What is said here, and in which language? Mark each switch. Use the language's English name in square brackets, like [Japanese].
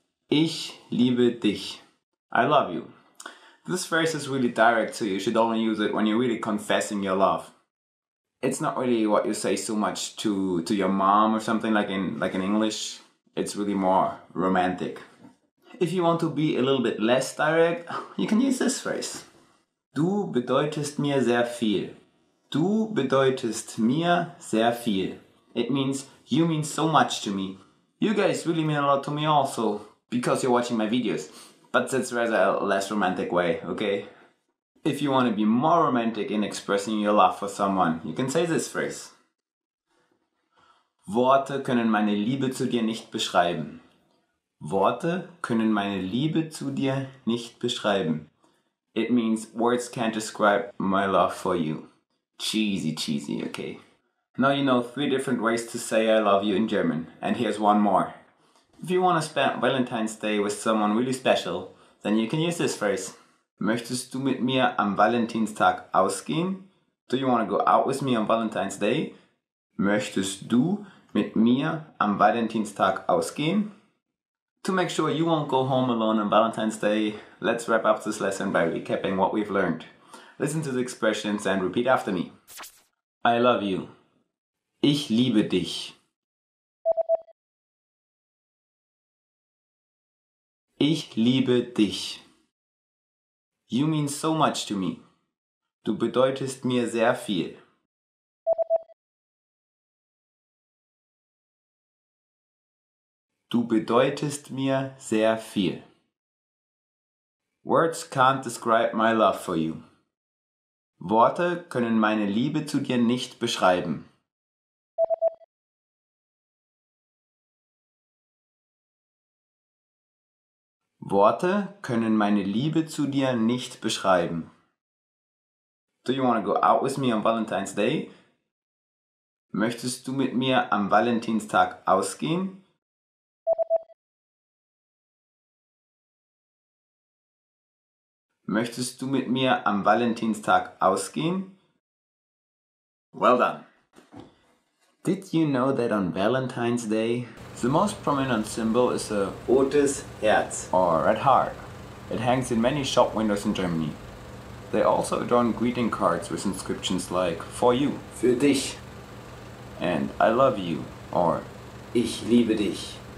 [German] Ich liebe dich. [English] I love you. This phrase is really direct, so you should only use it when you're really confessing your love. It's not really what you say so much to your mom or something like in English. It's really more romantic. If you want to be a little bit less direct, you can use this phrase. [German] Du bedeutest mir sehr viel. Du bedeutest mir sehr viel. [English] It means you mean so much to me. You guys really mean a lot to me also, because you're watching my videos. But that's rather a less romantic way, okay? If you want to be more romantic in expressing your love for someone, you can say this phrase. [German] Worte können meine Liebe zu dir nicht beschreiben. Worte können meine Liebe zu dir nicht beschreiben. [English] It means words can't describe my love for you. Cheesy, okay? Now you know 3 different ways to say I love you in German, and here's one more. If you want to spend Valentine's Day with someone really special, then you can use this phrase. [German] Möchtest du mit mir am Valentinstag ausgehen? [English] Do you want to go out with me on Valentine's Day? [German] Möchtest du mit mir am Valentinstag ausgehen? [English] To make sure you won't go home alone on Valentine's Day, let's wrap up this lesson by recapping what we've learned. Listen to the expressions and repeat after me. I love you. [German] Ich liebe dich. Ich liebe dich. [English] You mean so much to me. [German] Du bedeutest mir sehr viel. Du bedeutest mir sehr viel. [English] Words can't describe my love for you. [German] Worte können meine Liebe zu dir nicht beschreiben. Worte können meine Liebe zu dir nicht beschreiben. [English] Do you want to go out with me on Valentine's Day? [German] Möchtest du mit mir am Valentinstag ausgehen? Möchtest du mit mir am Valentinstag ausgehen? [English] Well done! Did you know that on Valentine's Day, the most prominent symbol is a [German] rotes Herz, [English] or red heart? It hangs in many shop windows in Germany. They also adorn greeting cards with inscriptions like For you, [German] für dich, [English] and I love you, or [German] Ich liebe dich.